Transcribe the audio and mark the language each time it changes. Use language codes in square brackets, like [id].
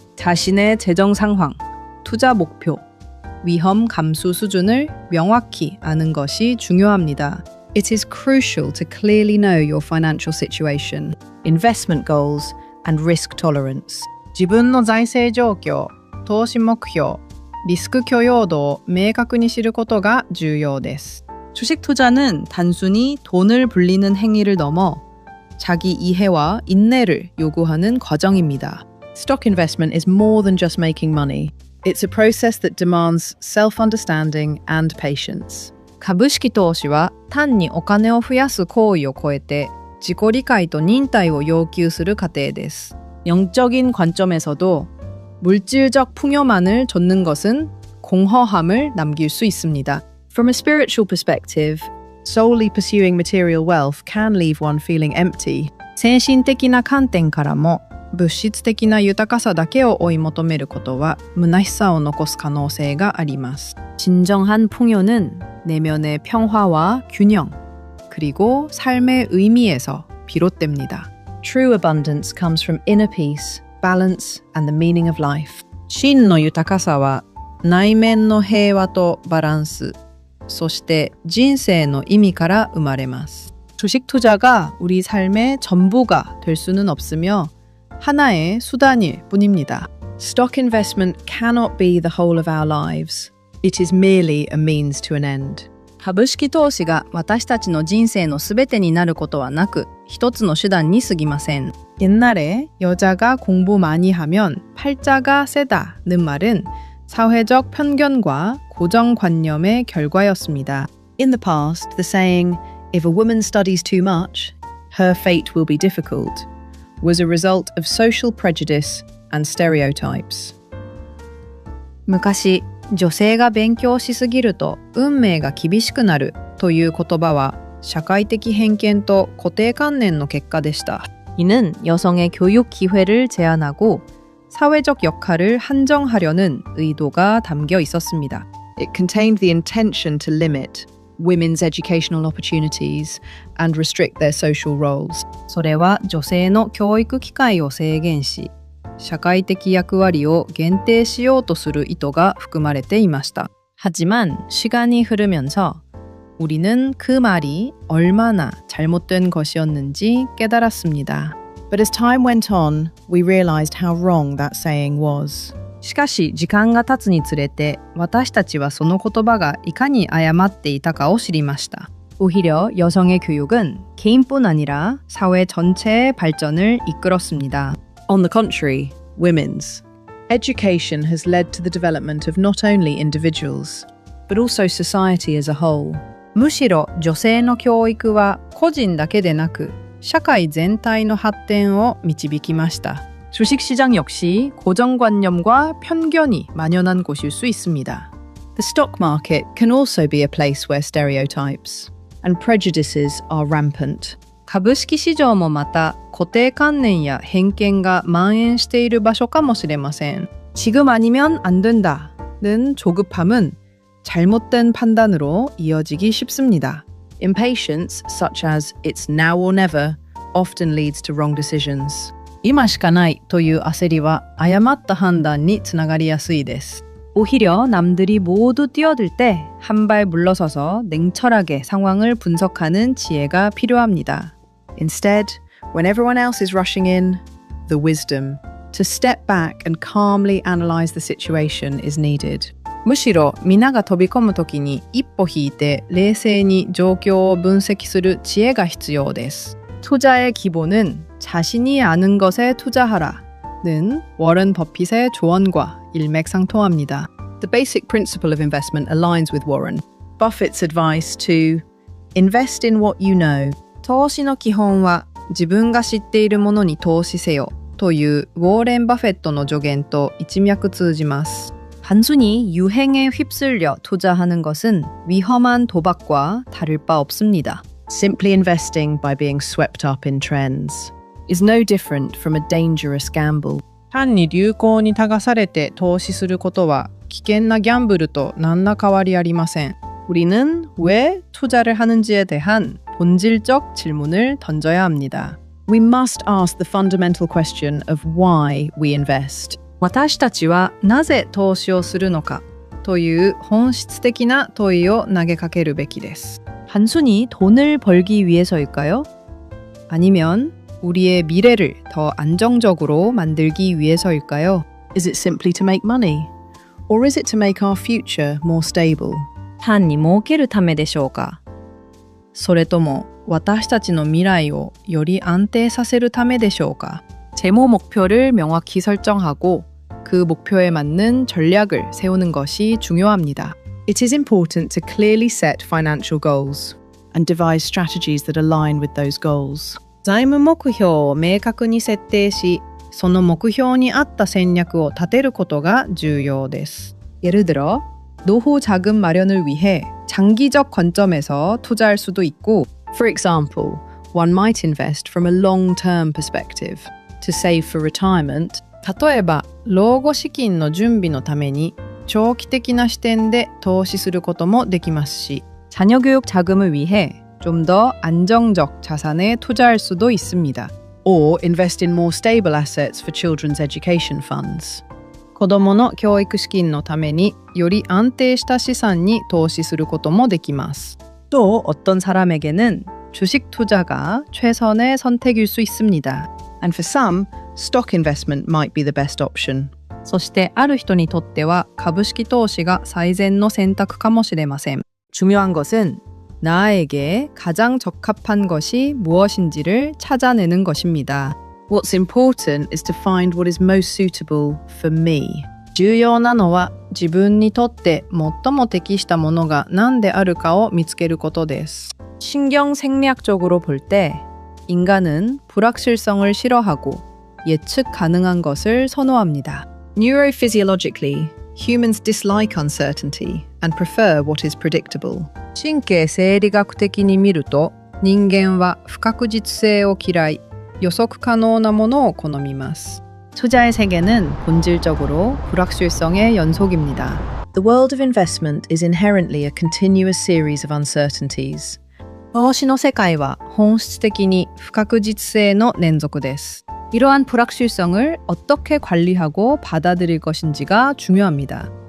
[ko] 자신의 재정 상황, 투자 목표, 위험 감수 수준을 명확히 아는 것이 중요합니다. [en] It is crucial to clearly know your financial situation, investment goals, and risk tolerance. [ja] 自分の財政状況、投資目標、リスク許容度を明確に知ることが重要です. [ko] 주식 투자는 단순히 돈을 불리는 행위를 넘어 자기 이해와 인내를 요구하는 과정입니다. [en] Stock investment is more than just making money. It's a process that demands self-understanding and patience. [ja] 株式投資は単にお金を増やす行為を超えて自己理解と忍耐を要求する過程です. [ko] 영적인 관점에서도 물질적 풍요만을 좇는 것은 공허함을 남길 수 있습니다. [en] From a spiritual perspective, solely pursuing material wealth can leave one feeling empty. [ja] 精神的な観点からも物質的な豊かさだけを追い求めることは虚しさを残す可能性があります. [ko] 진정한 풍요는 내면의 평화와 균형, 그리고 삶의 의미에서 비롯됩니다. [en] True abundance comes from inner peace, balance, and the meaning of life. [ja] 真の豊かさは内面の平和とバランス、そして人生の意味から生まれます. [ko] 주식 투자가 우리 삶의 전부가 될 수는 없으며 하나의 수단일 뿐입니다. [en] Stock investment cannot be the whole of our lives. It is merely a means to an end. [ja] 株式投資が私たちの人生のすべてになることはなく、一つの手段に過ぎません. [ko] 옛날에 여자가 공부 많이 하면 팔자가 세다는 말은 사회적 편견과 고정관념의 결과였습니다. [en] In the past, the saying, if a woman studies too much, her fate will be difficult, was a result of social prejudice and stereotypes. [ja] 昔、女性が勉強しすぎると運命が厳しくなるという言葉は社会的偏見と固定観念の結果でした. 이는 여성의 교육 기회를 제한하고 사회적 역할을 한정하려는 의도가 담겨 있었습니다. It contained the intention to limit women's educational opportunities and restrict their social roles. それは女性の教育機会を制限し、社会的役割を限定しようとする意図が含まれていました。 [ko] 하지만 시간이 흐르면서 우리는 그 말이 얼마나 잘못된 것이었는지 깨달았습니다. [en] But as time went on, we realized how wrong that saying was. [ja] しかし時間が経つにつれて私たちはその言葉がいかに誤っていたかを知りました。 [ko] 오히려 여성의 교육은 개인뿐 아니라 사회 전체의 발전을 이끌었습니다. [en] On the contrary, women's education has led to the development of not only individuals, but also society as a whole. [ja] むしろ女性の教育は個人だけでなく社会全体の発展を導きました。 [ko] 주식시장 역시 고정관념과 편견이 만연한 곳일 수 있습니다. [en] The stock market can also be a place where stereotypes and prejudices are rampant. [ja] 株式市場もまた固定観念や偏見が蔓延している場所かもしれません。 [ko] 지금 아니면 안 된다는 조급함은 잘못된 판단으로 이어지기 쉽습니다. [en] Impatience, such as it's now or never, often leads to wrong decisions. [ja] 今しかないという焦りは誤った判断につながりやすいです。 [ko] 오히려 남들이 모두 뛰어들 때 한 발 물러서서 냉철하게 상황을 분석하는 지혜가 필요합니다. [en] Instead, when everyone else is rushing in, the wisdom to step back and calmly analyze the situation is needed. [ja] むしろ皆が飛び込むときに一歩引いて冷静に状況を分析する知恵が必要です。 [ko] 투자의 기본은 자신이 아는 것에 투자하라는 워런 버핏의 조언과 일맥상통합니다. [en] The basic principle of investment aligns with Warren Buffett's advice to invest in what you know. [ja] 投資の基本は自分が知っているものに投資せよというウォーレン・バフェットの助言と一脈通じます。 [ko] 단순히 유행에 휩쓸려 투자하는 것은 위험한 도박과 다를 바 없습니다. [en] Simply investing by being swept up in trends is no different from a dangerous gamble. [ja] 単に流行に流されて投資することは危険なギャンブルと何ら変わりありません。 [ko] 우리는 왜 투자를 하는지에 대한 본질적 질문을 던져야 합니다. [en] We must ask the fundamental question of why we invest. [ja] 私たちはなぜ投資をするのかという本質的な問いを投げかけるべきです。 [ko] 단순히 돈을 벌기 위해서일까요? 아니면 우리의 미래를 더 안정적으로 만들기 위해서일까요? [en] Is it simply to make money? Or is it to make our future more stable? [ja] 単に儲けるためでしょうか？それとも私たちの未来をより安定させるためでしょうか？ [ko] 재무 목표를 명확히 설정하고 그 목표에 맞는 전략을 세우는 것이 중요합니다. [en] It is important to clearly set financial goals and devise strategies that align with those goals. [ja] 財務目標を明確に設定し、その目標に合った戦略を立てることが重要です。 [ko] 예를 들어, 노후 자금 마련을 위해 장기적 관점에서 투자할 수도 있고, [en] For example, one might invest from a long-term perspective to save for retirement. [ja] 例えば、老後資金の準備のために長期的な視点で投資することもできますし、 [ko] 자녀 교육 자금을 위해 좀 더 안정적 자산에 투자할 수도 있습니다. [en] Or invest in more stable assets for children's education funds. [ja] 子どもの教育資金のためにより安定した資産に投資することもできます。 [ko] 또 어떤 사람에게는 주식 투자가 최선의 선택일 수 있습니다. [en] And for some, stock investment might be the best option. [ja] そしてある人にとっては株式投資が最善の選択かもしれません。 [ko] 중요한 것은 나에게 가장 적합한 것이 무엇인지를 찾아내는 것입니다. [en] What's important is to find what is most suitable for me. [ja] 重要なのは自分にとって最も適したものが何であるかを見つけることです。 [ko] 신경 생리학적으로 볼 때 인간은 불확실성을 싫어하고 예측 가능한 것을 선호합니다. [en] Neurophysiologically, humans dislike uncertainty and prefer what is predictable. [ja] 神経生理学的に見ると人間は不確実性を嫌い、予測可能なものを好みます。 [ko] 투자의 세계는 본질적으로 불확실성의 연속입니다. [en] The world of investment is inherently a continuous series of uncertainties. [ja] 投資の世界は本質的に不確実性の連続です。 [ko] 이러한 불확실성을 어떻게 관리하고 받아들일 것인지가 중요합니다.